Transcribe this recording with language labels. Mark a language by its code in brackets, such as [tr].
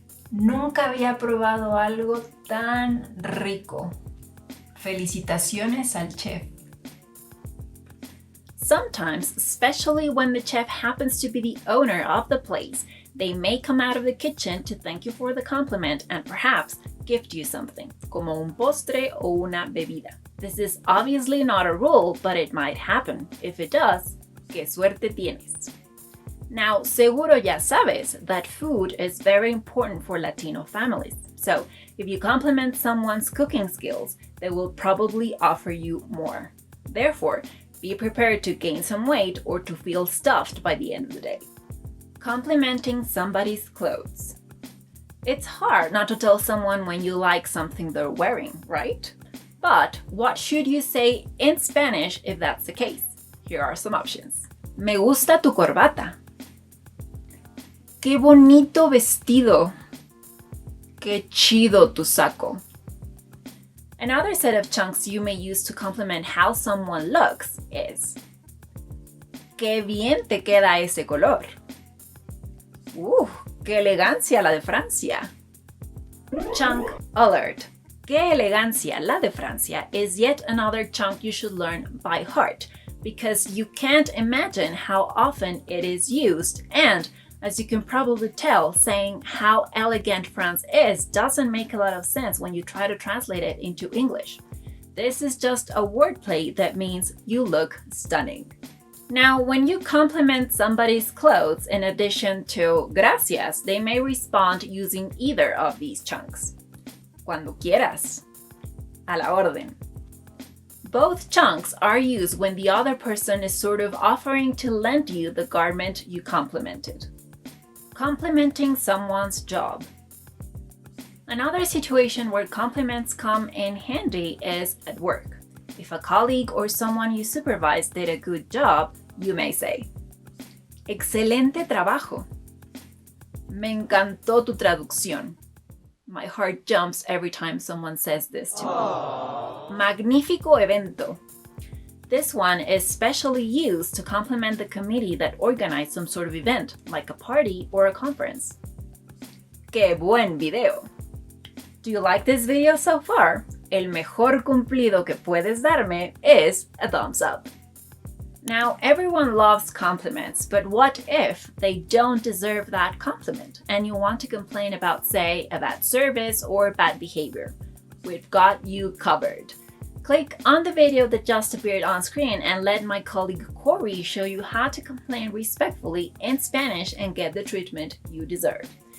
[es] Nunca había probado algo tan rico. Felicitaciones al chef. [en] Sometimes, especially when the chef happens to be the owner of the place, they may come out of the kitchen to thank you for the compliment and perhaps gift you something, [es] como un postre o una bebida. [en] This is obviously not a rule, but it might happen. If it does, [es] qué suerte tienes. [en] Now, [es] seguro ya sabes [en] that food is very important for Latino families. So, if you compliment someone's cooking skills, they will probably offer you more. Therefore, be prepared to gain some weight or to feel stuffed by the end of the day. Complimenting somebody's clothes. It's hard not to tell someone when you like something they're wearing, right? But what should you say in Spanish if that's the case? Here are some options. [es] Me gusta tu corbata. Qué bonito vestido. Qué chido tu saco. [en] Another set of chunks you may use to compliment how someone looks is [es] Qué bien te queda ese color. ¡Qué elegancia la de Francia! [en] Chunk alert. [es] ¡Qué elegancia la de Francia [en] is yet another chunk you should learn by heart, because you can't imagine how often it is used, and as you can probably tell, saying how elegant France is doesn't make a lot of sense when you try to translate it into English. This is just a wordplay that means you look stunning. Now, when you compliment somebody's clothes in addition to gracias, they may respond using either of these chunks. [es] Cuando quieras. A la orden. [en] Both chunks are used when the other person is sort of offering to lend you the garment you complimented. Complimenting someone's job. Another situation where compliments come in handy is at work. If a colleague or someone you supervise did a good job, you may say, [es] "Excelente trabajo." "Me encantó tu traducción." [en] My heart jumps every time someone says this to me. [es] Magnífico evento. [en] This one is specially used to compliment the committee that organized some sort of event, like a party or a conference. [es] ¡Qué buen video! [en] Do you like this video so far? [es] El mejor cumplido que puedes darme [en] is a thumbs up. Now, everyone loves compliments, but what if they don't deserve that compliment and you want to complain about, say, a bad service or bad behavior? We've got you covered. Click on the video that just appeared on screen and let my colleague Corey show you how to complain respectfully in Spanish and get the treatment you deserve.